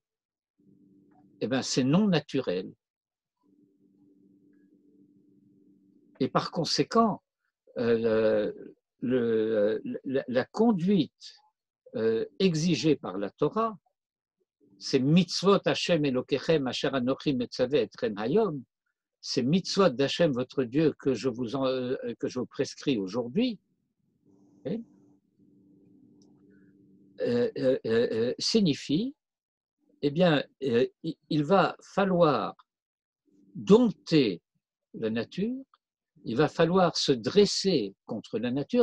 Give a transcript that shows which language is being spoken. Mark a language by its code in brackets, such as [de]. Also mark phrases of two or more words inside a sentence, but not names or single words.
[fr] Eh bien, c'est non naturel. Et par conséquent, la conduite exigée par la Torah, c'est [he] מצוות השם אלוקיכם אשר אנוכי מצוה אתכם היום, [fr] c'est mitzvot d'Hachem votre Dieu que je vous prescris aujourd'hui, signifie, eh bien, il va falloir dompter la nature, il va falloir se dresser contre la nature.